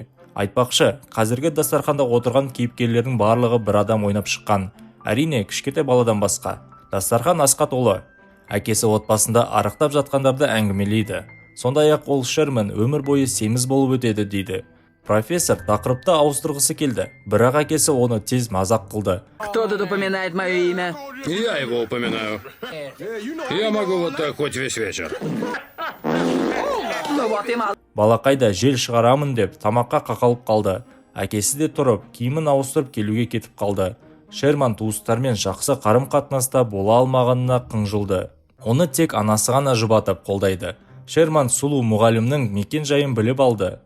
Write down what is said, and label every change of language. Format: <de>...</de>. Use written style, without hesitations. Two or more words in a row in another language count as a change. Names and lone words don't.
<kk>Айтпақшы, қазіргі дастарханда отырған кейіпкерлердің барлығы бір адам ойнап шыққан. Әрине, кішкентай баладан басқа. Дастархан асқа толы. Әкесі отбасында арықтап жатқандарды әңгімелейді. Сондай-ақ ол Шерман өмір бойы семіз болып өтеді дейді. Профессор тақырыпты ауыстырғысы келді, бірақ әкесі оны тез мазақ қылды.</kk> <ru>Кто тут упоминает мое имя? Я его упоминаю. Я могу вот так хоть весь вечер. Ну вот и мало.</ru> <kk>Балақайда жел шығарамын деп тамаққа қақалып қалды. Әкесі де тұрып, киімін ауыстырып келуге кетіп қалды. Шерман туыстармен жақсы қарым-қатынаста бола алмағанына қынжылды. Оны тек анасы ғана жұбатып қолдайды. Шерман сұлу мұғалімнің мекен-жайын біліп алды.</kk>